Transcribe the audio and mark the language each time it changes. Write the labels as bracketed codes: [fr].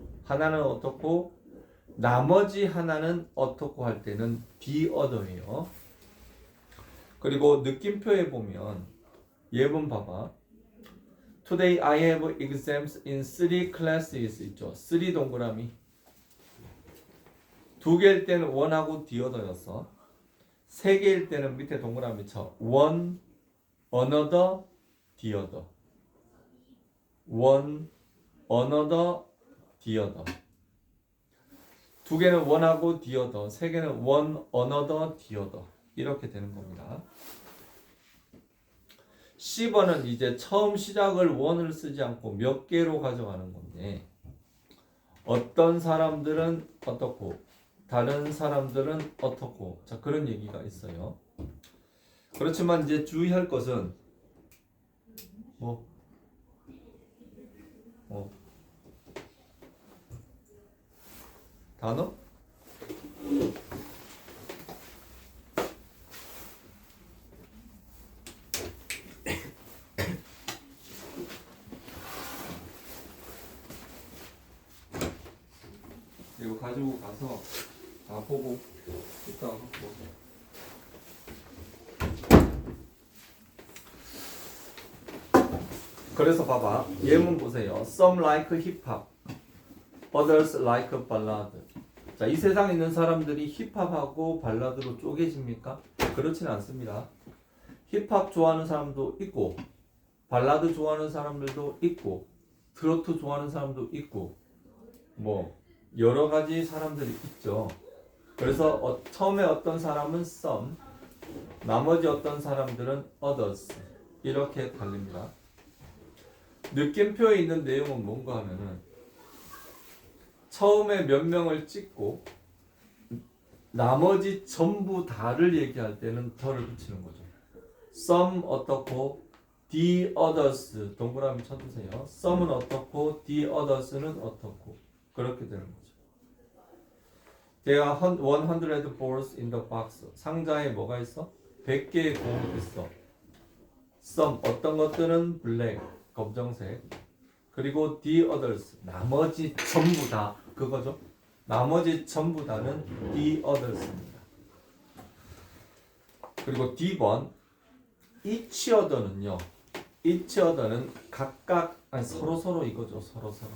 [ko] 하나는 어떻고 나머지 하나는 어떻고 할 때는 the other예요. 그리고 느낌표에 보면 예문 봐봐. [en] Today I have exams in 3 classes 있죠. [ko] 3 동그라미. 두 개일 때는 one하고 the other였어. 세 개일 때는 밑에 동그라미 쳐. [en] one, another, the other. one, another, the other. [ko] 두 개는 one하고 the other. 세 개는 one, another, the other. 이렇게 되는 겁니다. C번은 이제 처음 시작을 one을 쓰지 않고 몇 개로 가져가는 건데 어떤 사람들은 어떻고 다른 사람들은 어떻고 자 그런 얘기가 있어요. 그렇지만 이제 주의할 것은 단어? 이거 가지고 가서 다 보고 이따가 갖고 그래서 봐봐 예문 보세요. [en] Some like hip hop, others like ballad. [ko] 자, 이 세상에 있는 사람들이 힙합하고 발라드로 쪼개집니까? 그렇지는 않습니다. 힙합 좋아하는 사람도 있고 발라드 좋아하는 사람들도 있고 트로트 좋아하는 사람도 있고 뭐 여러 가지 사람들이 있죠. 그래서 처음에 어떤 사람은 some, 나머지 어떤 사람들은 others 이렇게 달립니다. 느낌표에 있는 내용은 뭔가 하면은 처음에 몇 명을 찍고 나머지 전부 다를 얘기할 때는 더를 붙이는 거죠. some 어떻고 the others 동그라미 쳐주세요. some은 어떻고 the others는 어떻고 그렇게 되는 거죠. [en] There are 100 balls in the box. [ko] 상자에 뭐가 있어? 100개의 공이 있어. Some 어떤 것들은 black 검정색 그리고 the others 나머지 전부 다 그거죠. 나머지 전부 다는 the others입니다. 그리고 D번 each other는요. each other는 각각 서로 이거죠. 서로.